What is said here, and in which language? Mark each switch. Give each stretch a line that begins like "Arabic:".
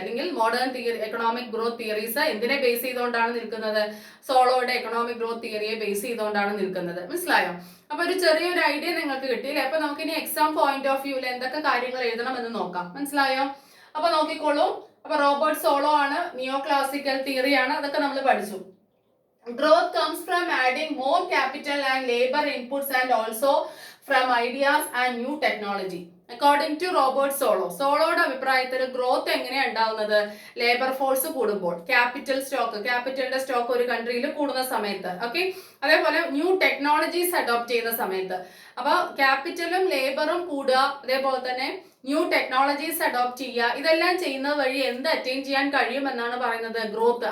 Malayalam: അല്ലെങ്കിൽ modern economic growth theories എന്തിനെ base ചെയ്തുകൊണ്ടാണ് നിൽക്കുന്നത്? സോളോയുടെ എക്കണോമിക് ഗ്രോത്ത് തിയറിയെ ബേസ് ചെയ്തുകൊണ്ടാണ് നിൽക്കുന്നത്. മനസ്സിലായോ? അപ്പൊ ഒരു ചെറിയൊരു ഐഡിയ നിങ്ങൾക്ക് കിട്ടിയില്ലേ? അപ്പൊ നമുക്ക് ഇനി എക്സാം പോയിന്റ് ഓഫ് വ്യൂവിൽ എന്തൊക്കെ കാര്യങ്ങൾ എഴുതണം എന്ന് നോക്കാം. മനസ്സിലായോ? അപ്പൊ നോക്കിക്കോളൂ. അപ്പൊ റോബർട്ട് സോളോ ആണ്, നിയോ ക്ലാസിക്കൽ തിയറിയാണ്, അതൊക്കെ നമ്മൾ പഠിച്ചു.
English: Growth comes from adding more capital and labor inputs and also from ideas and new technology. According to Robert Solow.
Malayalam: സോളോയുടെ അഭിപ്രായത്തിൽ ഗ്രോത്ത് എങ്ങനെയാണ് ഉണ്ടാവുന്നത്? ലേബർ ഫോഴ്സ് കൂടുമ്പോൾ, ക്യാപിറ്റലിന്റെ സ്റ്റോക്ക് ഒരു കൺട്രിയിൽ കൂടുന്ന സമയത്ത്, ഓക്കെ, അതേപോലെ ന്യൂ ടെക്നോളജീസ് അഡോപ്റ്റ് ചെയ്യുന്ന സമയത്ത്. അപ്പൊ ക്യാപിറ്റലും ലേബറും കൂടുക, അതേപോലെ തന്നെ ന്യൂ ടെക്നോളജീസ് അഡോപ്റ്റ് ചെയ്യുക, ഇതെല്ലാം ചെയ്യുന്നത് വഴി എന്ത് അറ്റൈൻ ചെയ്യാൻ കഴിയുമെന്നാണ് പറയുന്നത്? ഗ്രോത്ത്.